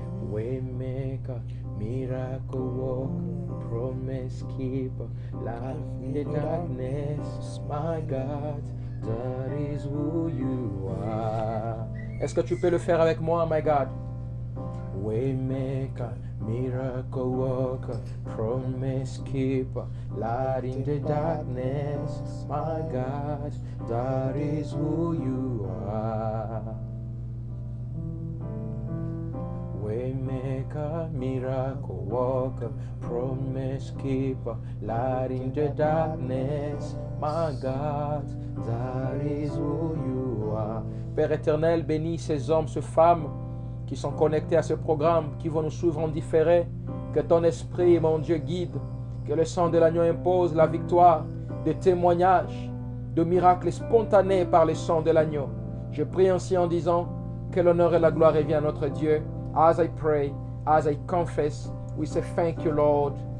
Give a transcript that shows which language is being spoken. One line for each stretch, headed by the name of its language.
English: Waymaker, miracle worker, promise keeper, light in the darkness, my God, that is who you are.
French: Est-ce que tu peux le faire avec moi,
English: my God? Waymaker, miracle worker, promise keeper, light in the darkness, my God, that is who you are. Waymaker, Waymaker, miracle worker, promise keeper, light in the darkness. My God, that is who you are.
French: Père éternel, bénis ces hommes, ces femmes qui sont connectés à ce programme, qui vont nous suivre en différé. Que ton esprit, mon Dieu, guide. Que le sang de l'agneau impose la victoire, des témoignages, de miracles spontanés par le sang de l'agneau. Je prie ainsi en disant que l'honneur et la gloire reviennent à notre Dieu.
English: As I pray, as I confess, we say thank you, Lord.